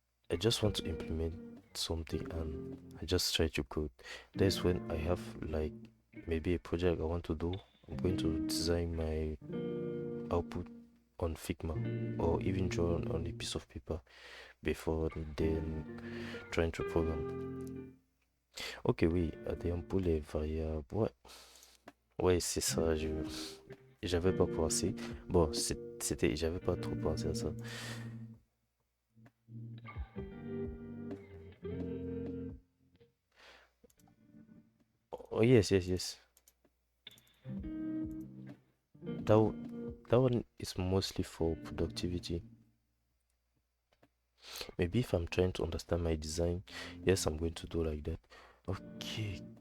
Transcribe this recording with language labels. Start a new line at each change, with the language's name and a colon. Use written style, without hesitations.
English: I just want to implement something and I just try to code. That's when I have like maybe a project I want to do. I'm going to design my output on Figma or even draw on a piece of paper before then trying to program.
French: Ok, oui, des ampoules et variables. Ouais, ouais, c'est ça. J'avais pas pensé. Bon, j'avais pas trop pensé à ça.
English: Oh, yes, yes, yes. That one is mostly for productivity. Maybe if I'm trying to understand my design, yes, I'm going to do like that. Okay,